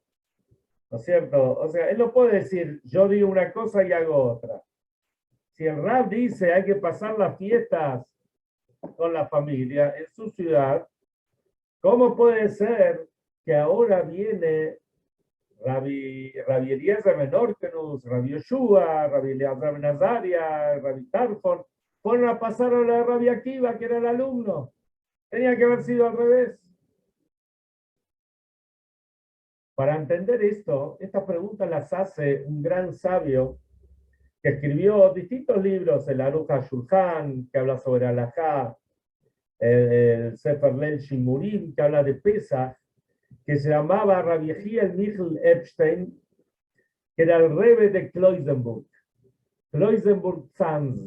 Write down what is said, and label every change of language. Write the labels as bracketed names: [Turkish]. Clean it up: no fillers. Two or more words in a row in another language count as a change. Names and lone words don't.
[Spanish] ¿No es cierto? O sea, él no puede decir, yo digo una cosa y hago otra. Si el rab dice, hay que pasar las fiestas con la familia en su ciudad, ¿cómo puede ser que ahora viene Rabbi Eliezer ben Orkenus, Rabbi Yoshua, Rabbi Eleazar ben Azaria, Rabbi Tarfon, fueron a pasar a la de Rabbi Akiva, que era el alumno. Tenía que haber sido al revés. Para entender esto, estas preguntas las hace un gran sabio que escribió distintos libros, el Aruch HaShulchan, que habla sobre Halajá, el Sefer Leil Shimurim, que habla de Pesach, que se llamaba Rabbi Yehiel Michel Epstein, que era el Rebbe de Kloisenburg, Kloisenburg-Zanz.